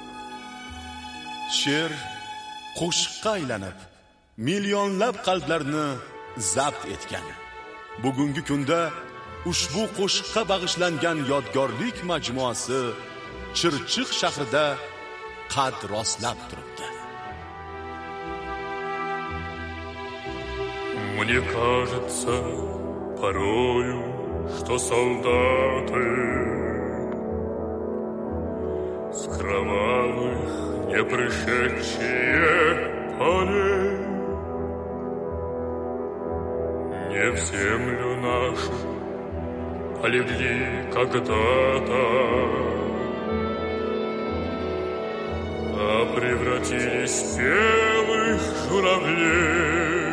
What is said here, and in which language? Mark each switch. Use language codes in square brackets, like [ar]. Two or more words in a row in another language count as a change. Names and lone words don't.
[uz] She'r qo'shiqqa aylanib, millionlab qalblarni zabt etgan. Bugungi kunda ushbu qo'shiqqa bag'ishlangan yodgorlik majmuasi Chirchiq shahrida qad rostlab turibdi. [ru] Мне кажется порою, что солдаты с кровавых не пришедшие полей не в землю нашу полегли когда-то, а превратились в белых журавлей.